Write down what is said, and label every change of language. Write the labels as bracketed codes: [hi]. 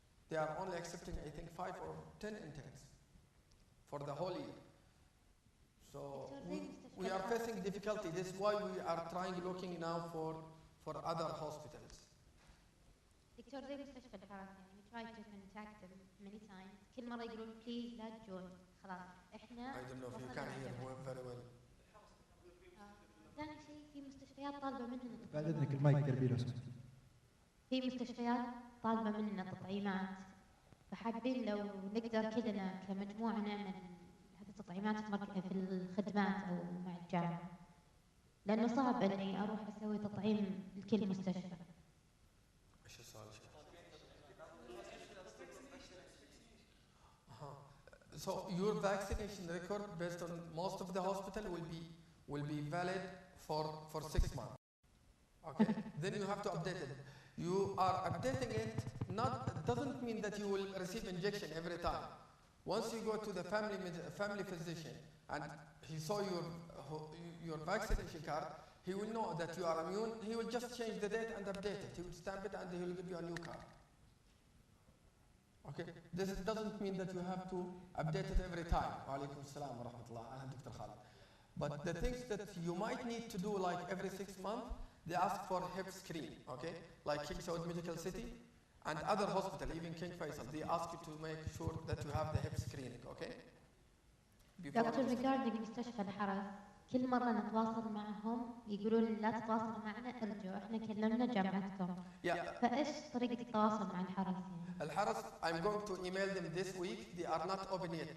[en] They are only accepting, I think, 5 or 10 interns for the whole year. So we are facing difficulty. This is why we are looking now for other hospitals. [ar] دكتور زي مستشفى الحرس يعني [en] we tried to contact them many times. [ar] كل مرة يقولون please لا تجون خلاص إحنا. [en] I don't know if you can hear very well. [ar] ثاني شيء في مستشفيات طالبة مننا. بعد إذنك المايك قربي لو سمحت. في مستشفيات طالبة مننا تطعيمات، فحابين لو نقدر كلنا كمجموعة نعمل هذه التطعيمات في الخدمات أو مع الجامعة، لأنه صعب إني أروح أسوي تطعيم لكل مستشفى. إيش السؤال؟ [en] So your vaccination record based on most of the hospital will be valid for 6 months. Okay? Then you have to update it. You are updating it, doesn't mean that you will receive injection every time. Once you go to the family physician and he saw your vaccination card, he will know that you are immune. He will just change the date and update it. He will stamp it and he will give you a new card. Okay? This doesn't mean that you have to update it every time. [ar] Wa alaikum salam wa rahmatullah. [en] Dr. Khalid. But the things that you might need to do like every 6 months, they ask for hip screen, okay? Like King Saud Medical City and other hospitals, even King Faisal, they ask you to make sure that you have the hip screening, okay? [ar] دكتور regarding مستشفى الحرس كل مرة نتواصل معهم يقولون لا تتواصلوا معنا ارجعوا احنا كلمنا جامعتكم. فايش طريقة التواصل مع الحرس يعني؟ [en] الحرس I'm going to email them this week. They are not open yet.